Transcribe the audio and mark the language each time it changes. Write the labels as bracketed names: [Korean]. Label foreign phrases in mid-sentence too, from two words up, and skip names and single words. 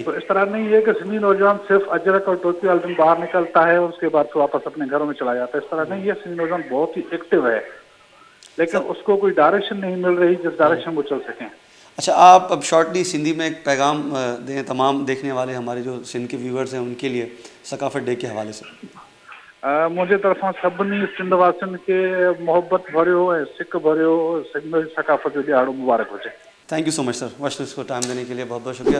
[Urdu] تو اس طرح نہیں ہے کہ سندھی نوجوان صرف اجرک اور ٹوپی والے دن باہر نکلتا ہے اور اس کے بعد پھر واپس اپنے گھروں میں چلا جاتا ہے۔ اس طرح نہیں ہے، سندھی نوجوان بہت ہی ایکٹیو ہے، لیکن اس کو کوئی ڈائریکشن نہیں مل رہی جس ڈائریکشن وہ چل سکیں۔ اچھا آپ اب شارٹلی سندھی میں ایک پیغام دیں تمام دیکھنے والے ہمارے جو سندھ کے ویورز ہیں ان کے لیے ثقافت ڈے کے حوالے سے۔ [Sindhi] मुंहिंजे तरफ़ां सभिनी सिंध वासियुनि खे मोहबत भरियो ऐं सिक भरियो सिंध जी सक़ाफ़त जो ॾियारो मुबारक हुजे। [English] thank you so much sir, [Urdu] وقت اس کو ٹائم دینے کے لیے بہت بہت شکریہ۔